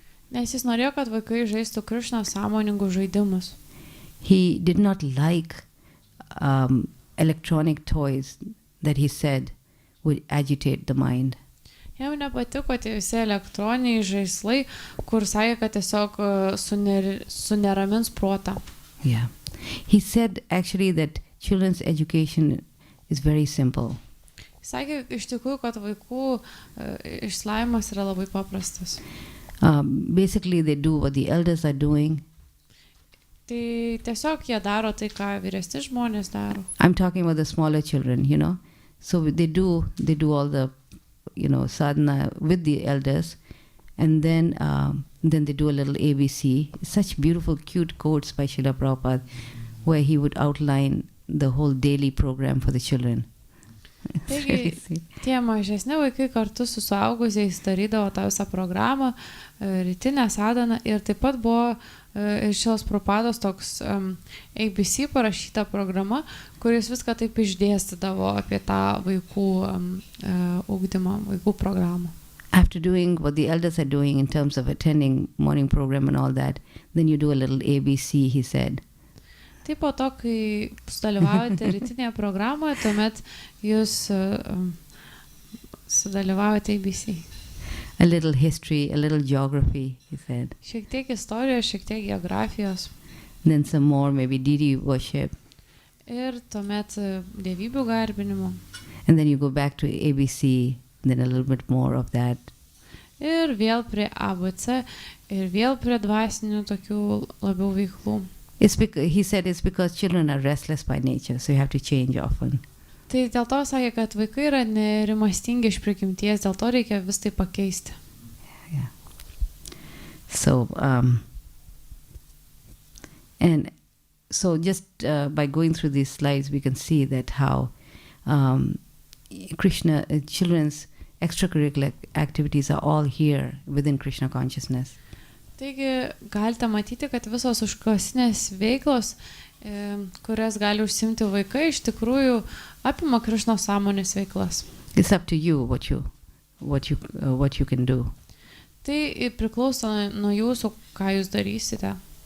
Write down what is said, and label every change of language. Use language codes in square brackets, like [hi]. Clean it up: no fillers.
[lt] Nes jis norėjo, kad vaikai žaistų Krišnos sąmoningus žaidimus. [en] He did not like electronic toys that he said would agitate the mind. [lt] Jam nepatiko tie visi elektroniniai žaislai, kur sakė, kad tiesiog suneramins protą. [en] Yeah. He said actually that children's education is very simple. [lt] Sakė iš tikrųjų, kad vaikų išsilavinimas yra labai paprastas. [en] Basically they do what the elders are doing. [lt] Tai tiesiog jie daro tai, ką vyresni žmonės daro. [en] I'm talking about the smaller children, So they do all the, sadhana with the elders, and then they do a little ABC. Such beautiful, cute quotes by Srila Prabhupada, where he would outline the whole daily program for the children. [lt] Taigi, tie mažesni vaikai kartu su suaugusiais darydavo tą visą programą, rytinę sadhaną, ir taip pat buvo iš šios Prabhupados toks ABC parašyta programa, kuris viską taip išdėstydavo apie tą vaikų ugdymą, vaikų programą. [en] After doing what the elders are doing in terms of attending morning program and all that, then you do a little ABC, he said. [lt] Taip po to, kai sudalyvaujate rytinėje programoje, tuomet jūs sudalyvaujate ABC. [en] A little history, a little geography, he said. [lt] Šiek tiek istorijos, šiek tiek geografijos. [en] Then some more, maybe deity worship. [lt] Ir tuomet dievybių garbinimo. [en] And then you go back to ABC, then a little bit more of that. [lt] Ir vėl prie ABC, ir vėl prie dvasinių tokių labiau veiklų. [en] He said it's because children are restless by nature, so you have to change often. [lt] Tai dėl to sakė, kad vaikai yra nerimastingi iš prigimties, dėl to reikia vis tai pakeisti. [en] Yeah. So, and so just by going through these slides, we can see that how Krishna, children's extracurricular activities are all here within Krishna consciousness. [lt] Taigi galite matyti, kad visos užklasinės veiklos, kurias gali užsimti vaikai, iš tikrųjų apima Krišnos sąmonės veiklas. [en] It's up to you what you can do. [lt] Tai priklauso nuo jūsų, ką jūs darysite.